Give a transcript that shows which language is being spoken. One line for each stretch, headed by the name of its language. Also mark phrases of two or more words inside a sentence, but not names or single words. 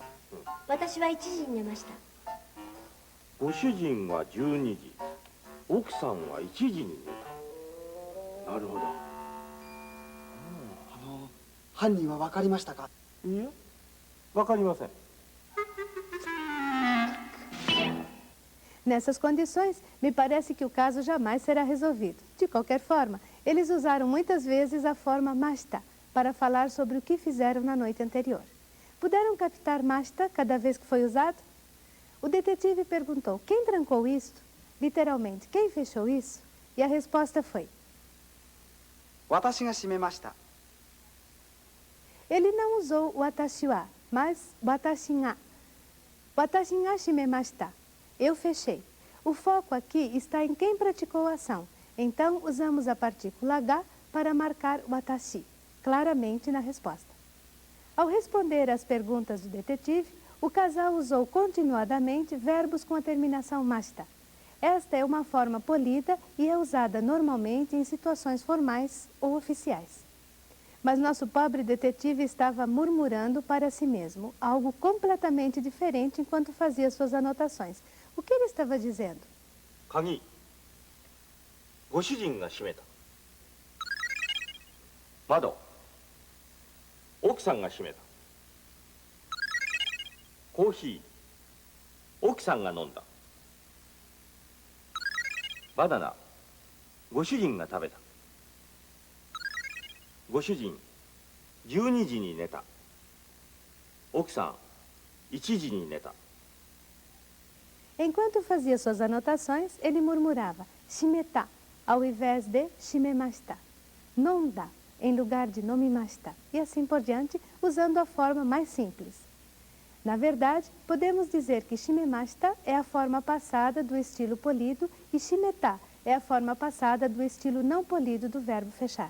Japanese: 私は1時に寝ました。ご主人は12時、奥さんは1時に寝た。なるほど。犯人は分かりましたか？いいえ、わかりません。
Portuguese: Nessas condições, me parece que o caso jamais será resolvido. De qualquer forma, eles usaram muitas vezes a forma masta para falar sobre o que fizeram na noite anterior. Puderam captar masta cada vez que foi usado? O detetive perguntou: quem trancou isto? Literalmente, quem fechou isso? E a resposta foi:
Japanese: 私が閉めました。
Portuguese: Ele não usou o
Japanese: 私は,
Portuguese: mas
Japanese: 私が. 私が閉めました.
Portuguese: Eu fechei. O foco aqui está em quem praticou a ação. Então, usamos a partícula ga para marcar watashi, claramente na resposta. Ao responder às perguntas do detetive, o casal usou continuadamente verbos com a terminação mashita. Esta é uma forma polida e é usada normalmente em situações formais ou oficiais. Mas nosso pobre detetive estava murmurando para si mesmo, algo completamente diferente enquanto fazia suas anotações. O que ele estava dizendo?
Japanese: 鍵、ご主人が閉めた。窓、奥さんが閉めた。コーヒー、奥さんが飲んだ。バナナ、ご主人が食べた。ご主人、12時に寝た。奥さん、1時に寝た。
Portuguese: Enquanto fazia suas anotações, ele murmurava shimeta ao invés de shimemashita, nonda em lugar de nomimashita e assim por diante, usando a forma mais simples. Na verdade, podemos dizer que shimemashita é a forma passada do estilo polido e shimeta é a forma passada do estilo não polido do verbo fechar.